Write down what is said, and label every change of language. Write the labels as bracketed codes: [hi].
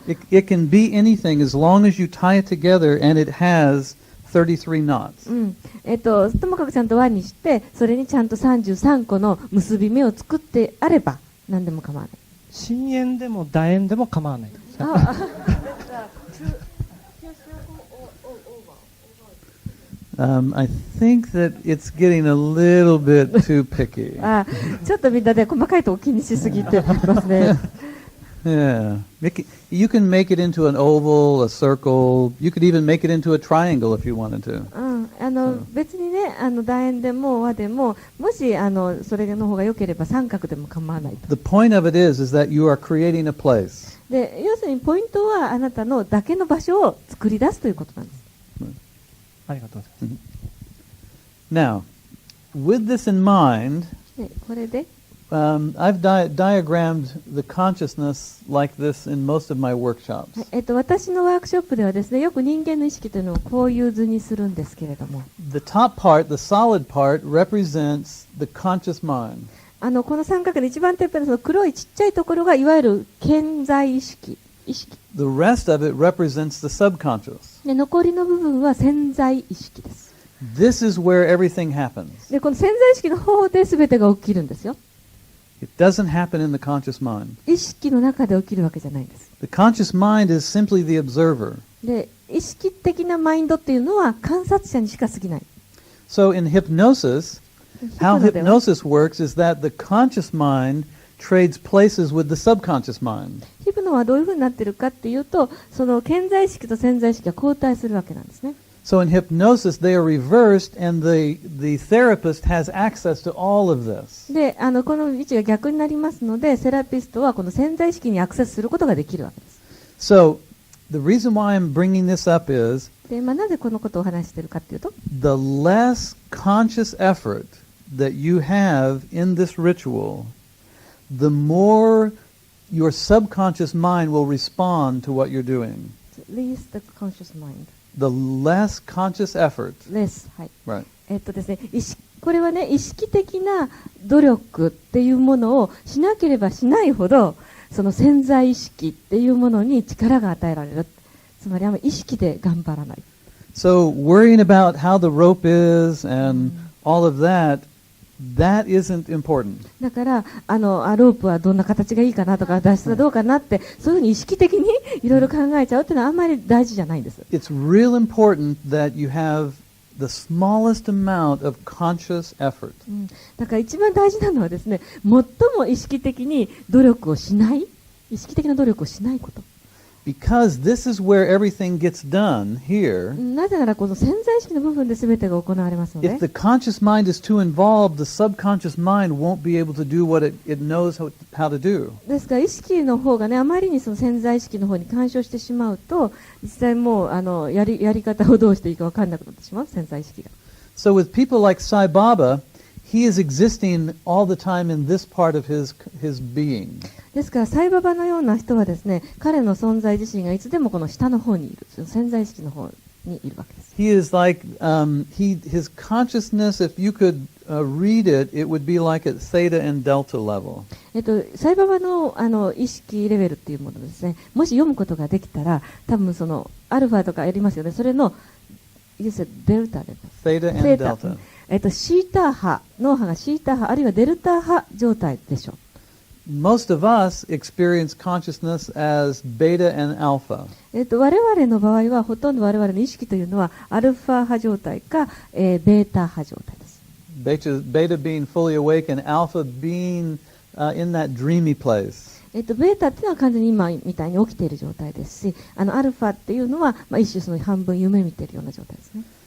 [en] It can be anything as long as you tie it together and it has 33 knots. [ja] ともかくちゃんと輪にして、それにちゃんと33個の結び目を作ってあれば何でも構わない。真円でも楕円でも構わない。 [en] I think that it's getting a little bit too picky. [ja] ちょっとみんなで細かいとこ気にしすぎてますね。 [en] Yeah. You can make it into an oval, a circle. You could even make it into a triangle if you wanted to. [ja] 別にね、楕円でも輪でも、もしそれの方が良ければ三角でも構わないと。 [en] The point of it is that you are creating a place. [ja] で、要するにポイントはあなたのだけの場所を作り出すということなんです。ありがとうございます。 [en] Now, with this in mind, [ja] でこれで、 [en] I've diagrammed the consciousness like this in most of my workshops. [ja] 私のワークショップではですね、よく人間の意識というのをこういう図にするんですけれども、 [en] The top part, the solid part, represents the conscious mind. [ja] この三角で一番てっぺんのその黒いちっちゃいところがいわゆる顕在意識。 [en] The rest of it represents the subconscious. [ja] で残りの部分は潜在意識です。 [en] This is where everything happens. [ja] でこの潜在意識の方で全てが起きるんですよ。 [en] It doesn't happen in the conscious mind. [ja] 意識の中で起きるわけじゃないんです。 [en] The conscious mind is simply the observer. [ja] で意識的なマインドっていうのは観察者にしか過ぎない。 [en] So in hypnosis, how hypnosis works is that the conscious mind trades places with the subconscious mind. [ja] ヒプノはどういうふうになっているかっていうと、その顕在意識と潜在意識が交代するわけなんですね。 [en] So in hypnosis, they are reversed, and the therapist has access to all of this. [ja] で、この位置が逆になりますので、セラピストはこの潜在意識にアクセスすることができるわけです。 [en] So the reason why I'm bringing this up is [ja] で、なぜこのことをお話しているかっていうと、 [en] the less conscious effort that you have in this ritual, the more your subconscious mind will respond to what you're doing. least the conscious mind. The less conscious effort. [ja] less はい。 [en] Right. [ja] ですね、これはね、意識的な努力っていうものをしなければしないほど、その潜在意識っていうものに力が与えられる。つまりあんまり意識で頑張らない。 [en] So worrying about how the rope is and all of that, that isn't important. [ja] だからロープはどんな形がいいかなとか脱出はどうかなって、そういうふうに意識的にいろいろ考えちゃうっていうのはあんまり大事じゃないんです。 [en] It's real important that you have the smallest amount of conscious effort. [ja] だから一番大事なのはですね、最も意識的に努力をしない、意識的な努力をしないこと。 [en] Because this is where everything gets done here. [ja] なぜならこの潜在意識の部分で全てが行われますので。 [en] If the conscious mind is too involved, the subconscious mind won't be able to do what it knows how to do. [ja] ですから意識の方がね、あまりにその潜在意識の方に干渉してしまうと、実際もうやり方をどうしていいか分からなくなってしまう、潜在意識が。 [en] So with people like Sai Baba, he is existing all the time in this part of his being. [ja] ですからサイババのような人はですね、彼の存在自身がいつでもこの下の方にいる、その潜在意識の方にいるわけです。 [en] He is like his consciousness. If you could read it, it would be like at theta and delta level. [ja] サイババの意識レベルっていうものですね。もし読むことができたら、多分そのアルファとかやりますよね。それのデルタレベル。 [en] Theta and delta. [ja] シータ波、脳波がシータ波あるいはデルタ波状態でしょう。 [en] Most of us experience consciousness as beta and alpha. [ja] 我々の場合はほとんど我々の意識というのはアルファ波状態か、ベータ波状態です。 [en] Beta being fully awake and alpha being in that dreamy place. [ja] ベータっていうのは完全に今みたいに起きている状態ですし、アルファっていうのは、一種その半分夢見ているような状態ですね。